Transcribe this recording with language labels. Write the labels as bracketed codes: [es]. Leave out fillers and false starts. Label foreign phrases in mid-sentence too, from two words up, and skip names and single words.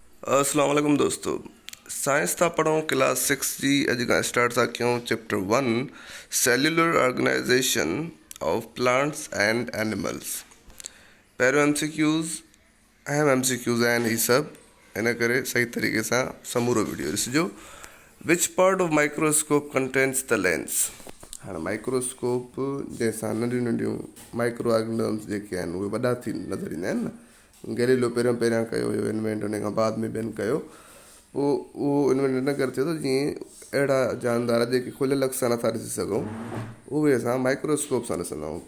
[ar] السلام عليكم [sd] दोस्तों। साइंस था पढ़ो क्लास 6 जी। अॼु खां स्टार्ट था कयूं चैप्टर 1 [en] cellular organization of plants and animals. [sd] पहिरियों MCQs अहम MCQs आहिनि ही सभु, इन करे सही तरीक़े सां समूरो वीडियो ॾिसिजो। [en] which part of microscope contains the lens. [sd] हाणे माइक्रोस्कोप जंहिंसां नंढियूं नंढियूं [en] micro organisms [sd] जेके आहिनि उहे वॾा थी नज़र ईंदा आहिनि न। गैलीलियो पहिरियों कयो हुयो इन्वेंट, उन खां बाद में ॿियनि कयो। पोइ उहो इन्वेंट इन करे थियो त जीअं अहिड़ा जानदार जेके खुलियल अख सां नथा ॾिसी सघूं उहे असां माइक्रोस्कोप सां ॾिसंदा आहियूं।